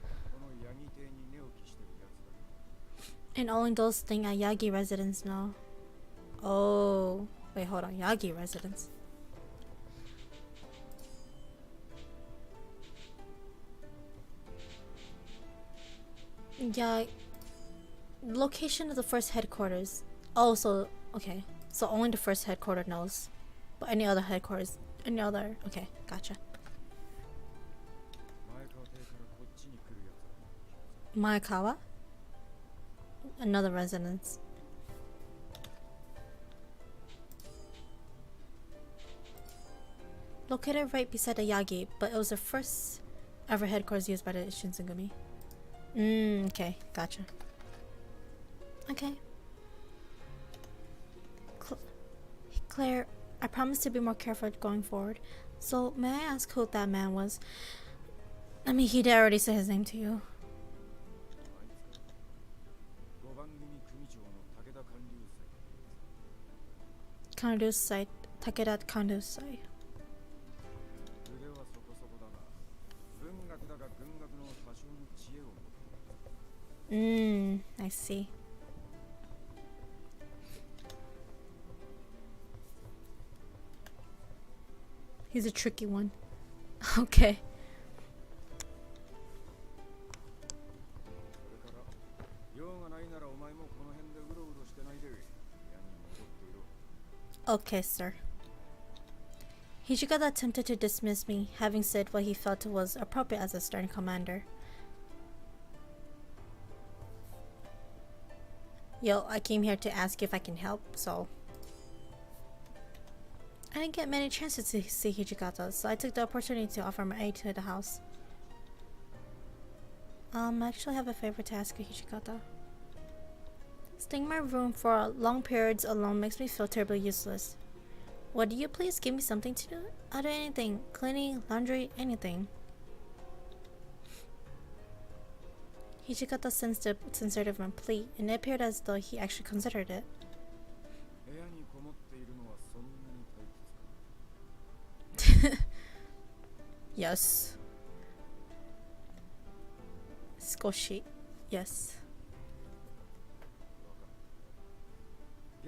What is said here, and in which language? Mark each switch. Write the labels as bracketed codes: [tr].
[ja] このヤギ邸に寝起きしてるやつだ。 [en] And only those things at Yagi residence know. Oh. Wait, hold on. Yagi residence. Yeah. Location of the first headquarters. Oh, so okay. So only the first headquarters knows. But any other headquarters, any other. Okay, gotcha. [ja] 前川邸からこっちに来るやつだ。 [en] Maekawa? Another residence. Located right beside the Yagi, but it was the first ever headquarters used by the Shinsengumi. Okay, gotcha. Okay. Claire, I promise to be more careful going forward. So, may I ask who that man was? I mean, he did already say his name to you. [ja] 5番組組長の武田官流祭。 [en] Kandusai, Takeda Kandusai. [ja] 腕はそこそこだな。文学だが軍学の多少の知恵を持っている。 [en] I see. He's a tricky one. Okay. [ja] それから用がないならお前もこの辺でうろうろしてないで部屋に戻っていろ。 [en] Okay, sir. Hijikata attempted to dismiss me, having said what he felt was appropriate as a stern commander. Yo, I came here to ask if I can help, so... I didn't get many chances to see Hijikata, so I took the opportunity to offer my aid to the house. I actually have a favor to ask you, Hijikata. Staying in my room for long periods alone makes me feel terribly useless. Would you please give me something to do? I'll do anything. Cleaning, laundry, anything. Hijikata sensed the sincerity of my plea, and it appeared as though he actually considered it. [ja] 部屋にこもっているのはそんなに退屈か。 [en] Yes. Skoshi. Yes. [ja] わかった。